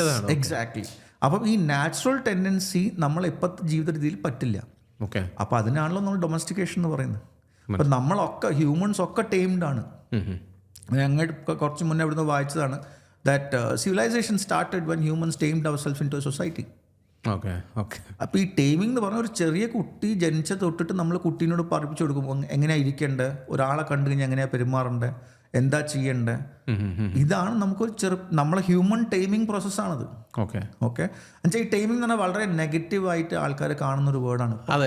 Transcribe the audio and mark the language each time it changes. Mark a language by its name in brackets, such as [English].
[Malayalam] Exactly. അപ്പം ഈ natural tendency നമ്മൾ ഇപ്പോഴത്തെ ജീവിത രീതിയിൽ പറ്റില്ല. അപ്പം അതിനാണല്ലോ നമ്മൾ ഡൊമസ്റ്റിക്കേഷൻ എന്ന് പറയുന്നത്. അപ്പം നമ്മളൊക്കെ ഹ്യൂമൻസ് ഒക്കെ ടൈംഡ് ആണ്. ഞങ്ങൾ കുറച്ച് മുന്നേ ഇവിടുന്ന് വായിച്ചതാണ് [English] that civilization started when humans tamed ourselves into a society. [Malayalam] Okay. അപ്പോൾ ഈ ടൈമിംഗ് എന്ന് പറഞ്ഞാൽ ഒരു ചെറിയ കുട്ടി ജനിച്ച തൊട്ടിട്ട് നമ്മൾ കുട്ടീനോട് പഠിപ്പിച്ചു കൊടുക്കുമ്പോൾ എങ്ങനെയാണ് ഇരിക്കേണ്ടത്, ഒരാളെ കണ്ടു കഴിഞ്ഞാൽ എങ്ങനെയാണ് പെരുമാറേണ്ടത്, എന്താ ചെയ്യേണ്ടത്, ഇതാണ് നമുക്കൊരു നമ്മളെ ഹ്യൂമൻ ടൈമിംഗ് പ്രോസസ്സാണത്. ഓക്കെ. എന്നുവെച്ചാൽ ഈ ടൈമിംഗ് എന്ന് പറഞ്ഞാൽ വളരെ നെഗറ്റീവായിട്ട് ആൾക്കാർ കാണുന്നൊരു വേർഡാണ്.